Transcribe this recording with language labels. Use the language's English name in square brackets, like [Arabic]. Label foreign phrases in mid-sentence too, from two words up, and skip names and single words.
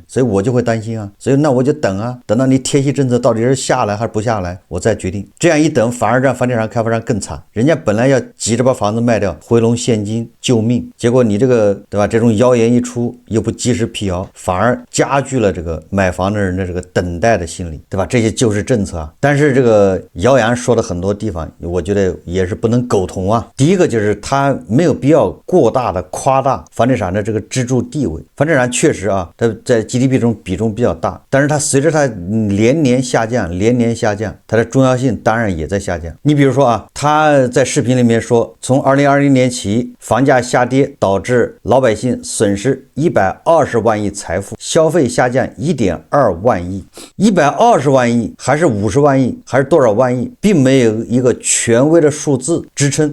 [Chinese] 所以我就會擔心啊，所以那我就等啊，等到你貼息政策到底是下來還是不下來，我再決定。這樣一等，反而讓房地產開發商更慘，人家本來要急着把房子賣掉，回笼現金救命，結果你這個對吧？這種謠言一出，又不及時闢謠，反而加劇了這個買房的人的這個等待的心理，对吧？這些就是政策啊。但是這個謠言說的很多地方，我覺得也是不能苟同啊。第一個就是它沒有必要過大的誇大房地產的這個支柱地位。房地產確實啊，它在 GDP 中比重比較大，但是它隨着它連年下降，它的重要性當然也在下降。你比如說啊，他在視頻裡面說，從2020年起，房價下跌導致老百姓損失120萬億財富，消費下降1.2萬億，120萬億還是50萬億還是多少萬億，並沒有一個權威的數字支撐。